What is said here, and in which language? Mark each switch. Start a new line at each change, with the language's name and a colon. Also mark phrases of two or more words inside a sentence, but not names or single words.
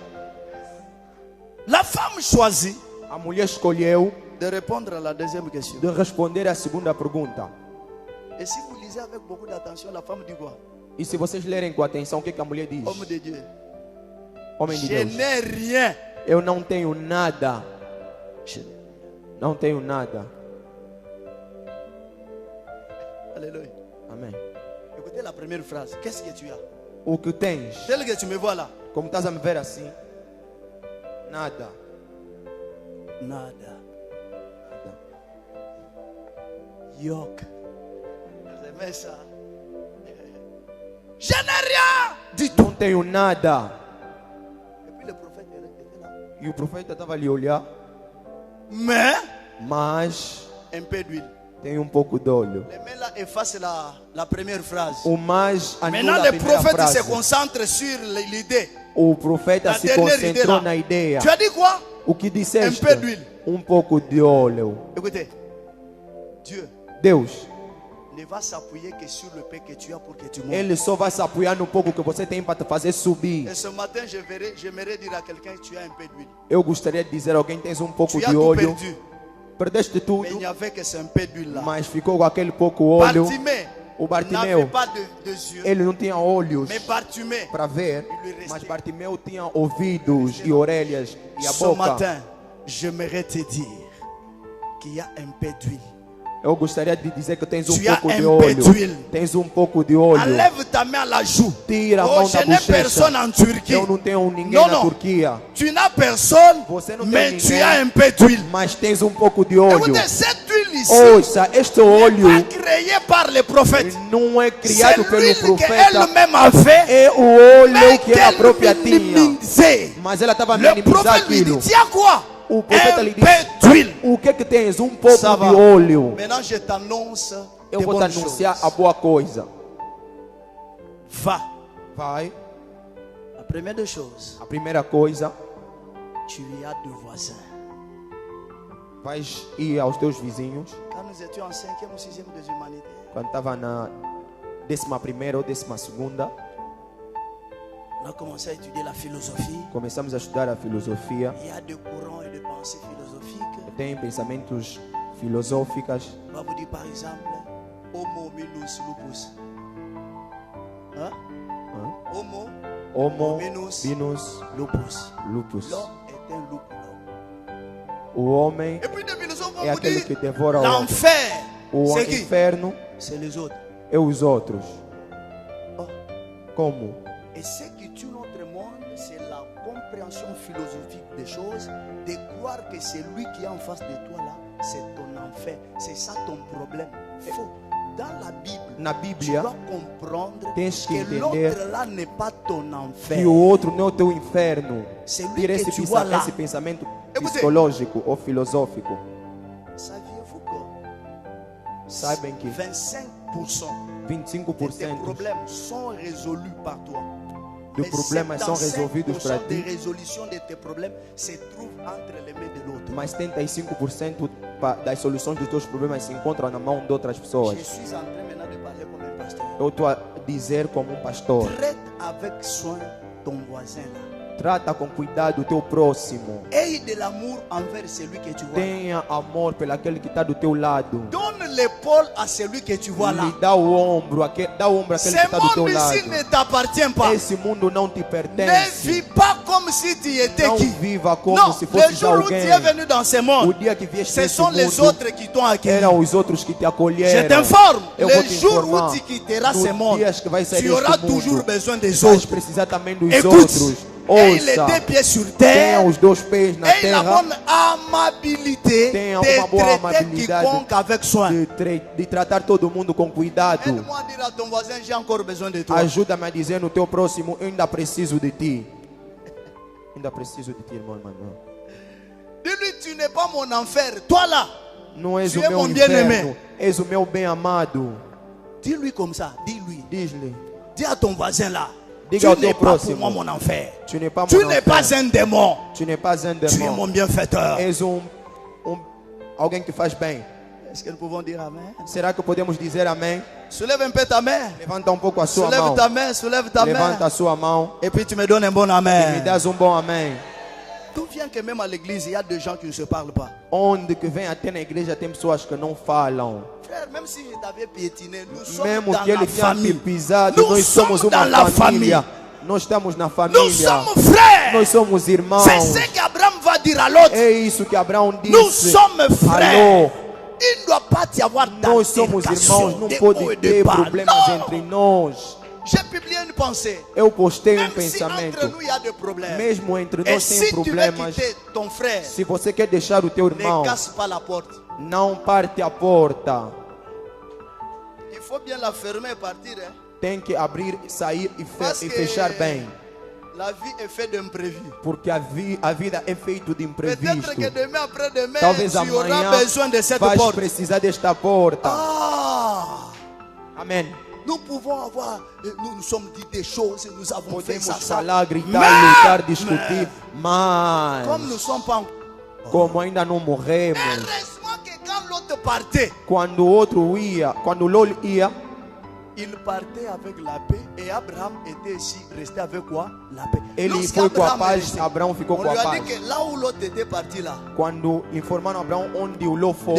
French: La femme choisit
Portuguese: A mulher escolheu
French: de répondre à la deuxième question.
Portuguese: de responder a segunda pergunta.
French: Et si vous lisez avec beaucoup d'attention, la femme dit quoi?
Portuguese: E se vocês lerem com atenção, o que a mulher diz?
French: Homme de Dieu,
Portuguese: Homem de
French: je
Portuguese: Deus,
French: n'ai rien.
Portuguese: eu não tenho nada.
French: Je n'ai-
Portuguese: Não tenho nada.
French: Alléluia.
Portuguese: Amém.
French: Écoutez la première phrase. Qu'est-ce que tu as?
Portuguese: O que tens?
French: Tel que tu me vois là.
Portuguese: Como estás a me ver assim? Nada. Nada. Nada.
French: Yoke. Vous aimez ça? Je n'ai rien du tout.
Portuguese: Não tenho nada.
French: Et puis le prophète était là.
Portuguese: E o profeta estava ali a olhar,
French: Mais
Portuguese: mas
French: un peu d'huile.
Portuguese: tem um pouco de óleo.
French: Les mains là effacent la première phrase.
Portuguese: O mais
French: Maintenant,
Portuguese: anula a
French: le
Portuguese: primeira
French: prophète se
Portuguese: frase.
French: concentre sur l'idée.
Portuguese: O profeta
French: La
Portuguese: se
French: dernière idée
Portuguese: concentrou
French: là.
Portuguese: na ideia.
French: Tu as dit quoi?
Portuguese: O que disseste?
French: Um peu d'huile.
Portuguese: Um pouco de óleo.
French: Écoutez, Dieu
Portuguese: Deus,
French: ne va s'appuyer que sur le pain que tu as pour que tu montes.
Portuguese: Ele só vai se apoiar no pouco que você tem para te fazer subir.
French: Et ce matin, j'aimerais dire à quelqu'un que tu as un peu d'huile.
Portuguese: Eu gostaria de dizer a alguém: tens um pouco
French: Tu as
Portuguese: de
French: tout
Portuguese: óleo.
French: perdu.
Portuguese: Perdeste
French: Mais il
Portuguese: tudo,
French: n'y avait que ce un peu d'huile là.
Portuguese: mas ficou com aquele pouco óleo.
French: Bartimée
Portuguese: O
French: n'avait
Portuguese: Bartimeu,
French: pas de yeux.
Portuguese: ele não tinha olhos
French: Mais Bartimée,
Portuguese: para ver, Ele restou. mas Bartimeu tinha ouvidos e orelhas e a
French: ce
Portuguese: boca.
French: matin, j'aimerais te dire qu'il y a un peu d'huile.
Portuguese: Eu gostaria de dizer que tens um
French: Tu as
Portuguese: pouco de
French: un peu
Portuguese: óleo.
French: d'huile.
Portuguese: Tens um pouco de óleo.
French: Enlève ta main à la joue.
Portuguese: Tira a
French: Oh,
Portuguese: mão
French: je
Portuguese: da
French: n'ai
Portuguese: bochecha.
French: personne en Turquie.
Portuguese: Eu não tenho ninguém Não, na não. Turquia,
French: Tu n'as personne,
Portuguese: Você não tem
French: mais tu
Portuguese: ninguém.
French: as un peu d'huile.
Portuguese: mas tens um pouco de óleo.
French: Écoutez, cette huile ici
Portuguese: Ouça, este óleo
French: n'est pas créé par les prophètes.
Portuguese: não é
French: C'est
Portuguese: criado pelo
French: l'huile
Portuguese: profeta,
French: qu'elle-même a fait,
Portuguese: é o óleo
French: mais
Portuguese: que ela própria
French: qu'elle
Portuguese: tinha.
French: minimisait.
Portuguese: Mas ela estava a
French: Le
Portuguese: minimizar
French: prophète lui
Portuguese: aquilo.
French: dit, tiens quoi?
Portuguese: O profeta
French: Un
Portuguese: lhe
French: peu
Portuguese: disse:
French: d'huile.
Portuguese: o que é que tens? Pouco
French: Ça va.
Portuguese: de óleo.
French: Maintenant, je t'annonce
Portuguese: Eu
French: des
Portuguese: vou te
French: bonnes
Portuguese: anunciar
French: choses.
Portuguese: a boa coisa.
French: Va.
Portuguese: Vai.
French: La première des choses,
Portuguese: A primeira coisa,
French: tu as deux voisins.
Portuguese: vais ir aos teus vizinhos.
French: Quand nous étions en 5e ou 6e des humanités,
Portuguese: Quando estava na 11ª ou 12ª,
French: on a commencé à étudier la philosophie.
Portuguese: começamos a estudar a filosofia.
French: Il y a des courants et des pensées philosophiques.
Portuguese: Tem pensamentos filosóficos.
French: On va vous dire par exemple,
Latin: Homo minus lupus.
French: Hein? Homo
Latin: Homo, Minus. Venus, lupus. Lupus.
French: L'homme est un loup.
Portuguese: O homem
French: Et puis des philosophes vont
Portuguese: é
French: vous
Portuguese: aquele
French: dire,
Portuguese: que devora o outro.
French: l'enfer,
Portuguese: O
French: c'est qui?
Portuguese: inferno
French: C'est les autres.
Portuguese: é os outros.
French: Oh.
Portuguese: Como?
French: Et ce qui tue notre monde, c'est la compréhension philosophique des choses, de croire que c'est lui qui est en face de toi là, c'est ton enfer. C'est ça ton problème. Faux. Dans la Bible,
Portuguese: Na
French: tu
Portuguese: Bíblia,
French: dois comprendre
Portuguese: tens que
French: que
Portuguese: entender
French: l'autre là n'est pas ton
Portuguese: que
French: enfer.
Portuguese: o outro não é o teu inferno.
French: C'est lui
Portuguese: Tira
French: que
Portuguese: esse,
French: tu vois là.
Portuguese: esse pensamento
French: Écoutez.
Portuguese: psicológico ou filosófico.
French: Saviez-vous que
Portuguese: Saibam que
French: 25% de tes
Portuguese: 25%
French: problèmes sont résolus par toi.
Portuguese: dos
French: Mais
Portuguese: problemas são resolvidos para
French: 75% des
Portuguese: ti,
French: résolutions de tes problèmes se trouvent entre les mains de l'autre.
Portuguese: mas 75% das soluções dos teus problemas se encontram na mão de outras pessoas.
French: Je suis en train maintenant de parler comme un pasteur.
Portuguese: Eu estou a dizer como pastor:
French: Traite avec soin ton voisin là.
Portuguese: trata com cuidado o teu próximo.
French: Aie de l'amour envers celui que tu vois.
Portuguese: Tenha amor pelaquele que está do teu lado.
French: Donne l'épaule à celui que tu vois là.
Portuguese: Lhe dá o ombro, dá o ombro àquele que
French: Ce
Portuguese: está do teu
French: monde
Portuguese: lado.
French: ici ne t'appartient pas.
Portuguese: Esse mundo não te
French: Ne
Portuguese: pertence.
French: vis pas comme si tu étais
Portuguese: Não
French: qui.
Portuguese: viva como
French: Non,
Portuguese: se
French: le
Portuguese: fosse
French: jour où tu
Portuguese: alguém.
French: es venu dans ce
Portuguese: O
French: monde,
Portuguese: dia que vieste
French: ce
Portuguese: nesse
French: sont les
Portuguese: mundo,
French: autres qui t'ont accueilli.
Portuguese: eram os outros que te
French: Je
Portuguese: acolheram.
French: t'informe,
Portuguese: Eu vou
French: le
Portuguese: te
French: jour
Portuguese: informar.
French: où tu quitteras ce
Portuguese: Nos
French: monde,
Portuguese: dias que vai sair
French: tu auras
Portuguese: deste
French: toujours
Portuguese: mundo,
French: besoin des
Portuguese: vais
French: autres.
Portuguese: precisar também dos
French: Écoute,
Portuguese: outros.
French: aie les
Portuguese: Ouça,
French: deux pieds sur
Portuguese: tenha
French: terre,
Portuguese: os dois pés na
French: aie la
Portuguese: terra
French: bonne amabilité
Portuguese: Tenha uma boa
French: de traiter
Portuguese: amabilidade.
French: quiconque avec soin.
Portuguese: de tratar todo mundo com cuidado.
French: Aide-moi à dire à ton voisin, j'ai encore besoin de toi.
Portuguese: Ajuda-me a dizer no teu próximo: eu ainda preciso de ti. Ainda preciso de ti, irmão Manuel.
French: Dis-lui, tu n'es pas mon enfer. Toi là,
Portuguese: Não és
French: Tu
Portuguese: o é meu
French: mon bien-aimé.
Portuguese: inferno, és o meu bem amado.
French: dis-lui comme ça, dis-lui.
Portuguese: Diz-lhe:
French: Dis à ton voisin là,
Portuguese: Diga ao
French: tu
Portuguese: teu
French: n'es pas pour
Portuguese: próximo.
French: moi mon enfer. tu n'es pas Tu mon n'es enfer. pas un démon. Tu n'es pas un Tu es démon. mon bienfaiteur.
Portuguese: És alguém que faz bem.
French: Est-ce que nous pouvons dire Amen?
Portuguese: Será que podemos dizer amém?
French: Soulève un peu ta main.
Portuguese: Levanta um pouco a sua
French: Soulève
Portuguese: mão.
French: ta main, soulève ta
Portuguese: Levanta
French: main.
Portuguese: a sua mão
French: Et puis tu me donnes un bon
Portuguese: e me
French: Amen.
Portuguese: dás bom amém.
French: D'où vient que même à l'église, il y a des gens qui ne se parlent pas?
Portuguese: Onde que vem até na igreja tem pessoas que não falam.
French: Frère, même si je t'avais piétiné, nous sommes
Portuguese: Mesmo
French: dans
Portuguese: que ele
French: la
Portuguese: tenha te
French: famille.
Portuguese: pisado,
French: Nous
Portuguese: nós somos
French: sommes
Portuguese: uma
French: dans la
Portuguese: família.
French: famille.
Portuguese: Nós estamos na
French: Nous
Portuguese: família.
French: sommes frères.
Portuguese: Nós somos irmãos.
French: C'est ce qu'Abraham va dire à l'autre.
Portuguese: É isso que Abraão disse.
French: Nous sommes frères.
Portuguese: Alô,
French: Il ne doit pas y avoir
Portuguese: nós somos
French: d'altercation,
Portuguese: irmãos, não
French: de
Portuguese: pode
French: haut et de
Portuguese: ter
French: bas.
Portuguese: problemas
French: Non.
Portuguese: entre nós.
French: J'ai publié une pensée.
Portuguese: Eu postei
French: Même si entre
Portuguese: pensamento.
French: nous il y a des problèmes.
Portuguese: Mesmo entre
French: Et
Portuguese: nós tem
French: si tu veux
Portuguese: problemas.
French: quitter ton frère,
Portuguese: Se você quer deixar o teu
French: ne
Portuguese: irmão,
French: casse pas la porte.
Portuguese: não parte a porta.
French: Il faut bien la fermer et partir. Hein?
Portuguese: Tem que abrir, sair e
French: Parce que
Portuguese: fechar bem.
French: la vie est faite d'imprévus.
Portuguese: Porque a vida é feita de
French: Peut-être
Portuguese: imprevisto.
French: que demain, après-demain,
Portuguese: Talvez
French: tu auras
Portuguese: amanhã
French: besoin de cette
Portuguese: vais
French: porte.
Portuguese: precisar desta porta.
French: Ah!
Portuguese: Amém.
French: Nous pouvons avoir, nous nous sommes dit des choses, nous avons fait
Portuguese: Podemos
French: ça, ça.
Portuguese: falar, gritar,
French: Mais-
Portuguese: lutar, discutir, mas
French: Comme nous ne sommes pas.
Portuguese: como ainda não morremos,
French: Heureusement que quand l'autre partait,
Portuguese: quando o outro ia, quando o Lolo ia,
French: il partait avec la paix et Abraham était ici, resté avec quoi? La paix.
Portuguese: ele
French: Lorsqu'Abraham
Portuguese: foi com a
French: est
Portuguese: paz,
French: resté,
Portuguese: Abraão ficou
French: on
Portuguese: com
French: lui
Portuguese: a
French: a
Portuguese: paz.
French: dit que là où l'autre était parti là,
Portuguese: Quando informaram Abraão onde o Ló foi,